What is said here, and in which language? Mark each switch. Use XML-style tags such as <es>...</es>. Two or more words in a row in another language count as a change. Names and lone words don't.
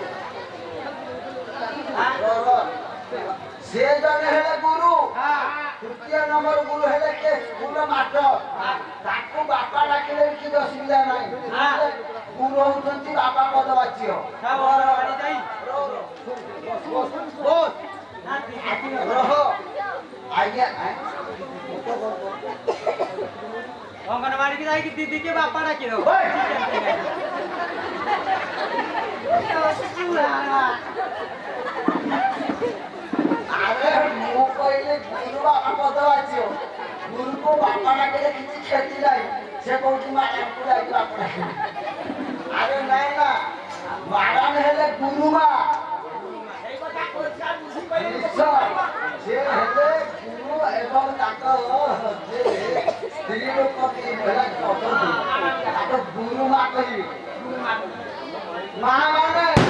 <or>ସେ ଜଣେ ହେଲେ ଗୁରୁ ତୃତୀୟ ନମ୍ବର ଗୁରୁ ହେଲେ କିଏ ସ୍କୁଲ ମାଷ୍ଟର ତାକୁ ବାପା ଡାକିଲେ ବି କିଛି ଅସୁବିଧା ନାହିଁ ଗୁରୁ ହଉଛନ୍ତି ବାପା ପଦବାଚ୍ୟ ଆଜ୍ଞା ଅଙ୍ଗନବାଡି କି ଯାଇକି ଦିଦି</or> <hi>के बापा डाकी दो</hi> <or>अरे ମୁଁ କହିଲି ଗୁରୁ ବାପା ପଦବାଚ୍ୟ ଗୁରୁକୁ ବାପା ଡାକିଲେ କିଛି କ୍ଷତି ନାହିଁ ସେ କହୁଛି ମ୍ୟାଡାମକୁ ଯାଇକି ବାପା ଡାକିଲେ ଆରେ ନାଇଁ ନା ମ୍ୟାଡାମ ହେଲେ ଗୁରୁମା ସେ ହେଲେ ଗୁରୁ ଏବଂ ତାଙ୍କ ସ୍ତ୍ରୀ ଲୋକ ମହିଳା ଅଛନ୍ତି ତାଙ୍କ ଗୁରୁମା କହିବେ ମା ମାନେ</or>